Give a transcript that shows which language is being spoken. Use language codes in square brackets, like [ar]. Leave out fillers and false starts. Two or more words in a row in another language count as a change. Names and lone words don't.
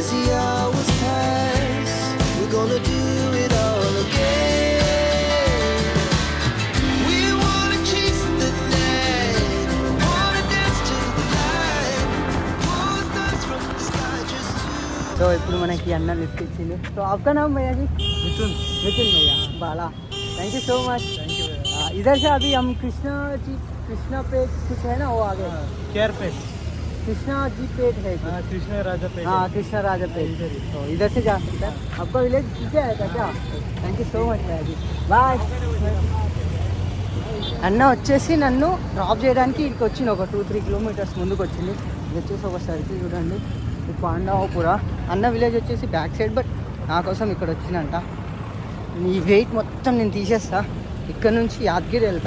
[en] the hours pass, we're gonna do it all again. We wanna chase the night, wanna dance to the light, pull stars from the sky just to. [te] So ఇప్పుడు మనకి అన్న లిఫ్ట్ ఇచ్చింది. సో [hi] आपका नाम भैया जी? मिथुन नितिन भैया बाला. [en] thank you so much. thank you [hi] इधर से अभी हम कृष्णा पेट कुछ है ना वो आगे केयर पे कृष्णा जी पेट है कुछ. कृष्ण राजा पे हाँ कृष्णा राजा पेट. तो इधर से जा सकते हैं. आपका विलेज पीछे है क्या? [en] thank you so much [hi] भैया जी. [en] బాయ్. [te] అన్న వచ్చేసి నన్ను డ్రాప్ చేయడానికి ఇక్కడికి వచ్చింది. ఒక 2-3 కిలోమీటర్స్ ముందుకు వచ్చింది. ఇది వచ్చేసి ఒక సర్కిల్ చూడండి, ఇది పాండవపుర. అన్న విలేజ్ వచ్చేసి [en] back side, [te] బట్ నా కోసం ఇక్కడ వచ్చిందంట. ఈ వెయిట్ మొత్తం నేను తీసేస్తా. ఇక్కడ నుంచి యాదగిరి వెళ్తా.